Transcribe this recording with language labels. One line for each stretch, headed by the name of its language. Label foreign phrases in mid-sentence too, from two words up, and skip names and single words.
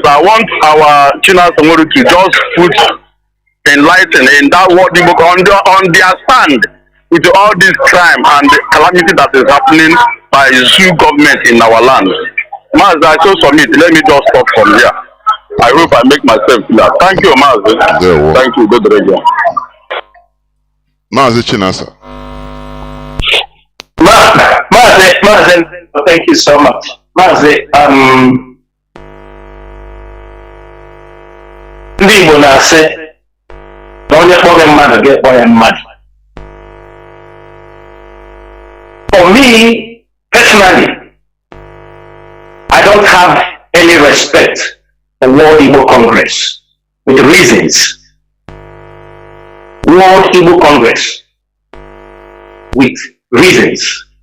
English: I want our Chinasa Nworu to just put enlighten in that World Igbo on their stand with all this crime and the calamity that is happening by zoo government in our land. Mazi, I so submit. Let me just stop from here. I hope I make myself clear. Thank you, Mazi. Thank you, good radio. Mazi Chinasa. Mazi, thank you so much.
Igbo: Mazi, ndị Igbo na-asị na onye kpọrọ mmadụ ga-ekpọ ya mmadụ.
English: For me, personally, I don't have any respect for World Igbo Congress with reasons. World Igbo Congress with reasons.